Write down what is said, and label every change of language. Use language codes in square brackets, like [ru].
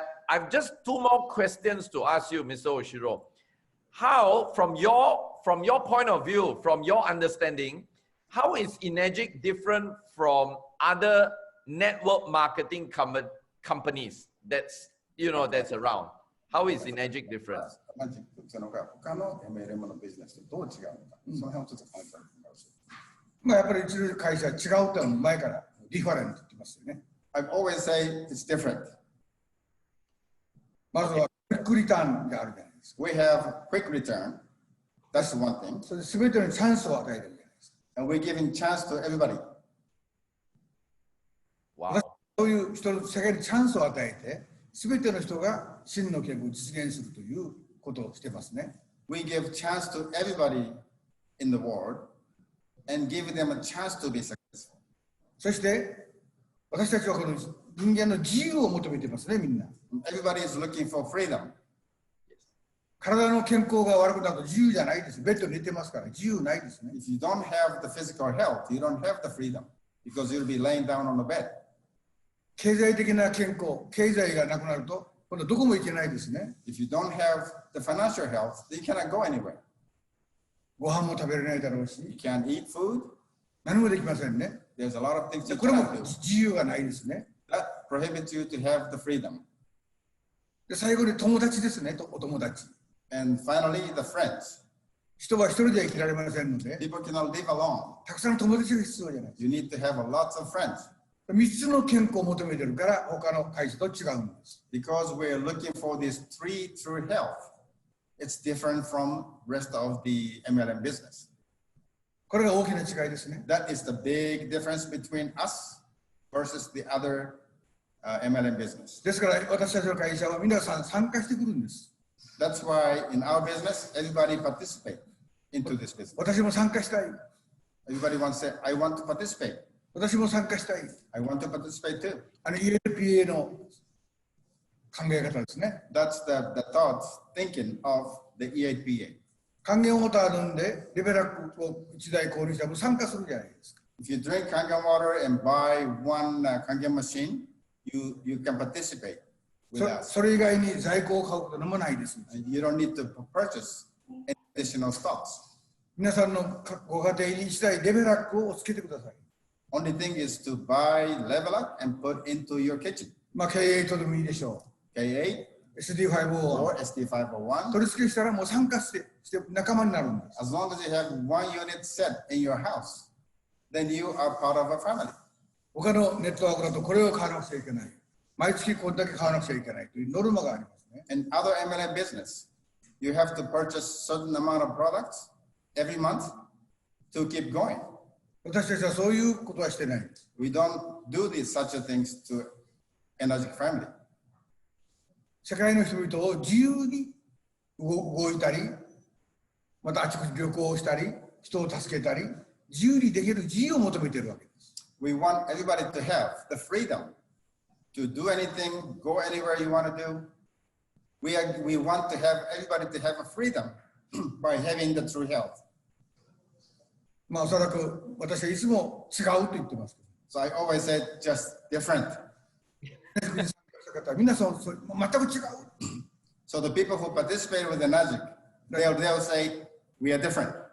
[en] I've just two more questions to ask you, Mr. Ohshiro. How, from your point of view, from your understanding, how is Enagic different from other network marketing companies that's around? How is Enagic different? [ja] マジックというのが他の MLM のビジネスとどう違うのか、その辺をちょっと考えてみます。まあやっぱりうちの会社は違うってのは前からディファレントって言ってますよね。 [en] I've always say it's different. [ja] まずはクイックリターンがあるじゃないですか。 [en] We have quick return. That's one thing. [ja] それで全てのチャンスを与えるじゃないですか。 [en] And we're giving chance to everybody. Wow. [ja] そういう人の世界にチャンスを与えて、全ての人が真の健康を実現するということをしてますね。 [en] We give chance to everybody in the world and give them a chance to be successful. [ja] そして私たちはこの人間の自由を求めてますね、みんな。 [en] Everybody is looking for freedom. [ja] 体の健康が悪くなると自由じゃないです。ベッドに寝てますから自由ないですね。 [en] If you don't have the physical health, you don't have the freedom because you'll be laying down on the bed. [ja] 経済的な健康、経済がなくなると今度どこも行けないですね。 [en] If you don't have the financial health, then you cannot go anywhere. [ja] ご飯も食べれないだろう [en] You [ja] し、 [en] can't eat food. [ja] 何もできませんね。 [en] There's a lot of things you [ja] これも [en] cannot do. [ja] 自由がないですね。 [en] That prohibits you to have the freedom. [ja] で最後に友達ですね、お友達。 [en] And finally, the friends. [ja] 人は一人では生きられませんので、 [en] People cannot live alone. [ja] たくさんの友達が必要じゃないです [en] You need to have lots of friends [ja] か。 3つの健康を求めてるから他の会社と違うんです。 [en] because we're looking for this three true health. It's different from rest of the MLM business. [ja] これが大きな違いですね。 [en] That is the big difference between us versus the other MLM business. [ja] ですから私たちの会社は皆さん参加してくるんです。 [en] That's why in our business, everybody participate into this business. [ja] 私も参加したい。 [en] Everybody wants to say, I want to participate. [ja] 私も参加したい。 [en] I want to participate too. [ja] ELPA の考え方ですね。 [en] That's the thought, thinking of the EAPA. [ja] 還元ウォーター飲んでレベラックを1台購入したら参加するじゃないですか。 [en] If you drink Kangen water and buy one Kangen machine, you can participate with us. [ja] それ以外に在庫を買うこともないです。 [en] You don't need to purchase any additional stocks. [ja] 皆さんのご家庭に1台レベラックをつけてください。 [en] Only thing is to buy level up and put into your kitchen. [ja] まあ K8 でもいいでしょ [en] K8 [ja] う。SD5 を [en] or SD501. [ja] 取り付けしたらもう参加して仲間になるんです。 [en] As long as you have one unit set in your house, then you are part of a family. [ja] 他のネットワークだとこれを買わなくちゃいけない。毎月これだけ買わなくちゃいけないというノルマがありますね。 [en] In other MLM business, you have to purchase certain amount of products every month to keep going. [ja] 私たちはそういうことはしてないんです。 [en] We don't do these such a things to Enagic family. [ja] 世界の人々を自由に動いたり、またあちこち旅行したり、人を助けたり、自由にできる自由を求めているわけです。 [en] We want everybody to have the freedom to do anything, go anywhere you want to do. We want to have everybody to have a freedom by having the true health. [ja] まあおそらく私はいつも違うと言ってます。 [en] So I always say just different. [ja] 皆さん全く違う。 [en] So the people who participate with Enagic, they'll say we are different.